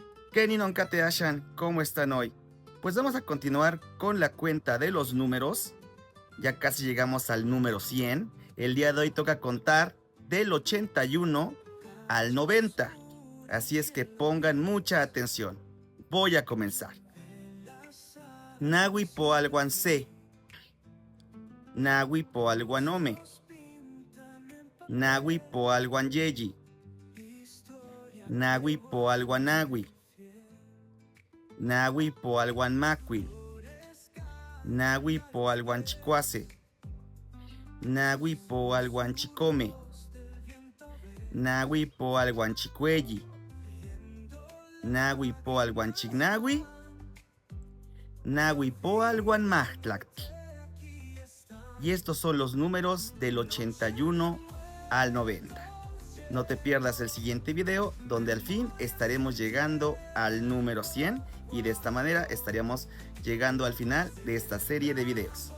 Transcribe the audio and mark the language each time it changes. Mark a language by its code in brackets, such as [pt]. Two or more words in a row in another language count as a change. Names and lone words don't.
[nah] Kenin Onkateashan, [es] ¿cómo están hoy? Pues vamos a continuar con la cuenta de los números. Ya casi llegamos al número 100. El día de hoy toca contar del 81 al 90. Así es que pongan mucha atención. Voy a comenzar. [nah] Nahui poalguanse. Nahui poalguanome. Nahui poalguanyeyi. Nahui poalguanagui. Nahui poalguanmacui. Nahui poalguanchicuase. Nahui poalguanchicome. Nahui poalguanchicueyi. Nahui poalguanchignahui. Nahui poalguanmahtlachtl. [es] Y estos son los números del 81 al 90. No te pierdas el siguiente video donde al fin estaremos llegando al número 100 y de esta manera estaríamos llegando al final de esta serie de videos.